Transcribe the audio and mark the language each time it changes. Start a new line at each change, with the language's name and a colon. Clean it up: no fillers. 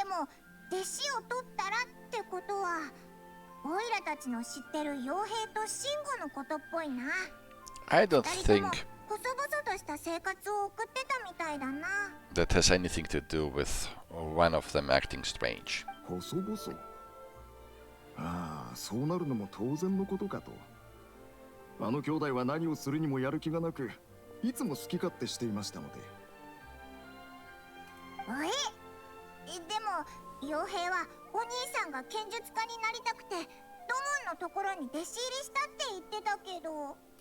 Japanese: でも弟子を取ったらってことは、オイラたちの知ってる傭兵とシンゴのことっぽいな。
English: I don't think
Japanese: 細々とした生活を送ってたみたいだな。
English: that has anything to do with one of them acting strange.
Japanese: 細々。ああ、そうなるのも当然のことかと。あの兄弟は何をするにもやる気がなく、いつも好き勝手していましたので。でも傭兵はお兄さんが剣術家になりたくて土門のところに弟子入りしたって言ってたけど。